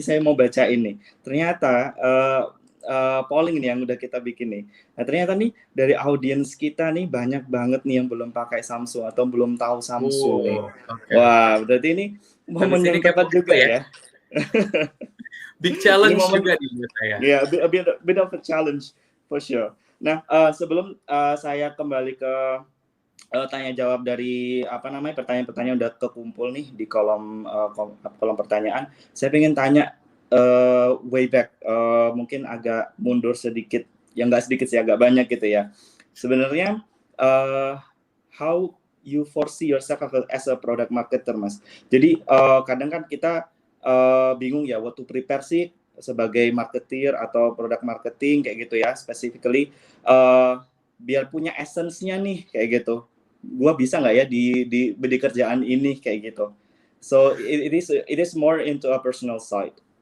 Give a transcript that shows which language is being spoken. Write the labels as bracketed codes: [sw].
[id] Ini saya mau bacain nih. Ternyata polling nih yang udah kita bikin nih. Nah ternyata nih dari audiens kita nih banyak banget nih yang belum pakai Samsung atau belum tahu Samsung nih. [en] Okay. [id] Wah berarti ini momen yang tepat juga ya. [en] Big challenge [id] juga di saya. [en] Yeah, a bit of a challenge for sure. [id] Nah sebelum saya kembali ke tanya jawab dari pertanyaan-pertanyaan udah kekumpul nih di kolom pertanyaan, saya pengen tanya [en] way back, [id] mungkin agak mundur sedikit, yang nggak sedikit sih, agak banyak gitu ya. [en] Sebenarnya how you foresee yourself as a product marketer, Mas? [id] Jadi kadang kan kita bingung ya [en] what to prepare [id] sih sebagai marketer atau product marketing kayak gitu ya, specifically biar punya essence-nya nih kayak gitu. Gua bisa nggak ya di kerjaan ini kayak gitu. [en] So it is more into a personal side.